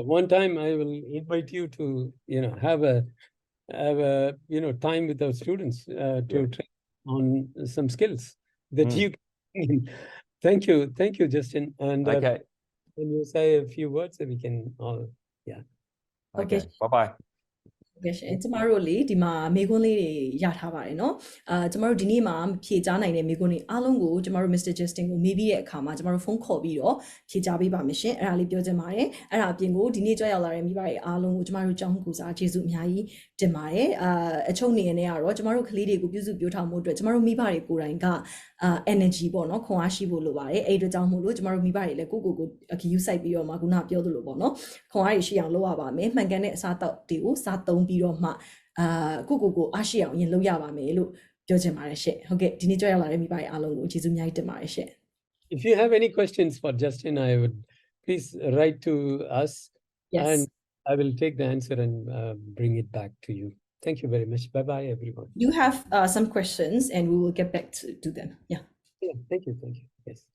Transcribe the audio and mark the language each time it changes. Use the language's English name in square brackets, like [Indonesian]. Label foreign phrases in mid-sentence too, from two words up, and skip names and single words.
[English] One time I will invite you to, have a time with our students to train on some skills that you can. Thank you, Justin. And Okay. when you say a few words, we can all, Okay. Bye-bye. [Burmese] ကဲရှင်ကျမတို့လေဒီမှာမေခွန်းလေးတွေရထားပါတယ်เนาะကျမတို့ဒီနေ့မှာဖြေကြားနိုင်တဲ့မေခွန်းတွေအားလုံးကိုကျမတို့ Mr. Justin ကိုမေးပြီးတဲ့အခါမှာကျမတို့ဖုန်းခေါ်ပြီးတော့ဖြေကြားပေးပါမယ်ရှင်အဲ့ဒါလေးပြောချင်ပါတယ်အဲ့ဒါအပြင်ကိုဒီနေ့ကြွရောက်လာတဲ့မိဘတွေအားလုံးကိုကျမ တို့ကြောင်းကူစားကျေးဇူးအများကြီးတင်ပါတယ်အချုပ်နေနေကတော့ကျမတို့ကလေးတွေကိုပြုစုပြောထောင်မှုအတွက်ကျမတို့မိဘတွေကိုယ်တိုင်ကenergy ပေါ့เนาะခွန်အားရှိဖို့လိုပါတယ်အဲ့ဒီအတွက်ကြောင့်မို့လို့ကျမတို့မိဘတွေလည်းကိုအခီးယူဆိုင်ပြီးတော့မှခုနပြောသလိုပေါ့เนาะခွန်အားရှိအောင်လုပ်ရပါမယ်မှန်ကန်တဲ့အစားတောက်တွေကိုစားသုံးပြီးတော့မှကိုအားရှိအောင်ရင်လုပ်ရပါမယ်လို့ပြောချင်ပါတယ်ရှင့်ဟုတ်ကဲ့ဒီနေ့ကြွရောက်လာတဲ့မိဘတွေအားလုံးကိုကျေးဇူးအများကြီးတင်ပါတယ်ရှင့် [English] If you have any questions for Justin, I would please write to us. Yes. And I will take the answer and bring it back to you. Thank you very much. Bye-bye, everyone. You have some questions and we will get back to them. Yeah.